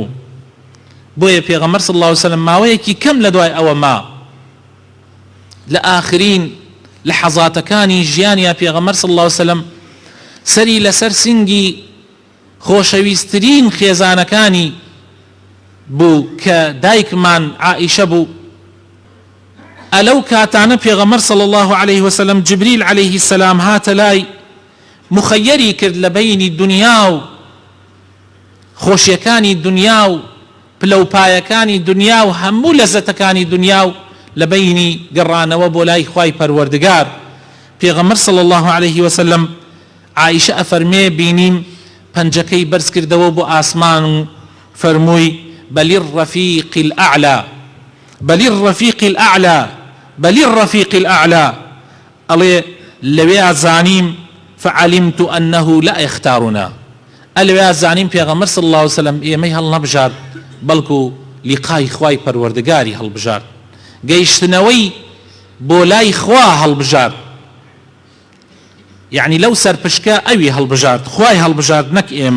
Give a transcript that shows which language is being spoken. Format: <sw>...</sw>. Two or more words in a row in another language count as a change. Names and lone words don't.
<ckb>بۆیە پێغەمبەر</ckb> <ar>صلی الله عليه وسلم</ar> <ckb>ماوەیەکی کەم لە دوای ئەوە ما لە ئاخرین لەحەزاتەکانی ژیانیا پێغەمبەر</ckb> <ar>صلی الله عليه وسلم</ar> <ckb>سەری لەسەر سنگی خۆشەویستترین خێزانەکانی بوو کە دایکمان عائیشە بوو. ئەلەو کاتانە پێغەمبەر</ckb> <ar>صلی الله عليه وسلم</ar> <ckb>جبریل</ckb> <ar>عليه السلام</ar> <ckb>هاتە لای، مخەیەری کرد لە بینی دنیا و خۆشیەکانی دنیا و پلەپایەکانی دنیا و هەموو لەزەتەکانی دنیا و لە بەینی گەڕانەوە بۆ لای خوای پەروەردگار. پێغەمبەر</ckb> <ar>صلی الله عليه وسلم</ar> <ckb>عائشە ئەفەرمێ بینیم پەنجەکەی بەرز کردەوە بۆ ئاسمان و فەرمووی</ckb> <ar>بەلی الرەفیق الأعلى بەلی الرەفیق الأعلى بەلی الرەفیق الأعلى</ar> <ckb>ئەڵێ لەوێ زانیم</ckb> <ar>فعلمت أنه لا يختارنا</ar> <ckb>ئەلەوێ زانیم پێغەمبەر</ckb> <ar>صلی الله عليه وسلم</ar> <ckb>ئێمەی هەڵنەبژار بەڵکو لیقای خوای پەروەردگاری هەڵبژار، گەیشتنەوەی بۆ لای خوا هەڵبژار، یعنی لەو سەرپشکە ئەوی هەڵبژارد، خوای هەڵبژارد نەک ئێمە.</ckb>